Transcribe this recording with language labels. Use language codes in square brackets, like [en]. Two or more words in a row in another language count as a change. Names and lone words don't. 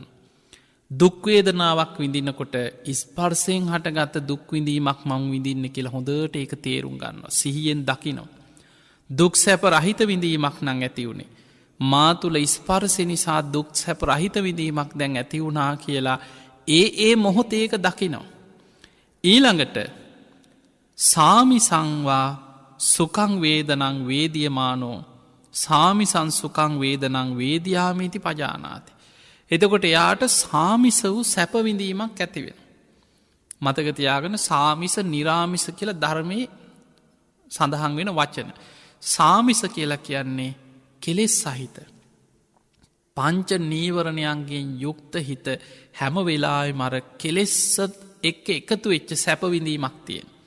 [si] දුක්වේදනාවක් විඳිනකොට ස්පර්සයෙන් හටගත්ත දුක්විඳීමක් මං විඳින්න කියලා හොඳට ඒක තේරුම් ගන්න. සිහියෙන් දකිනවා. දුක් සැප රහිත විඳීමක් නං ඇති වුණේ. මා තුළ ස්පර්සය නිසා දුක් සැප රහිත විඳීමක් දැන් ඇති වුණා කියලා ඒ මොහොත ඒක දකිනවා. [pi] ඊළඟට සාමිසංවා සුකං වේදනං වේදියමානෝ සාමිසං සුකං වේදනං වේදයාමීති පජානාති. [si] එතකොට එයාට සාමිස වූ සැපවිඳීමක් ඇතිවෙන. මතකතියාගන සාමිස නිරාමිස කියල ධර්මය සඳහන් වෙන වචන. සාමිස කියලා කියන්නේ කෙලෙස් සහිත. පංච නීවරණයන්ගෙන් යුක්ත හිත හැම වෙලායි මර කෙලෙස්සත් එක්ක එකතු වෙච්ච සැපවිඳීමක් තියෙන.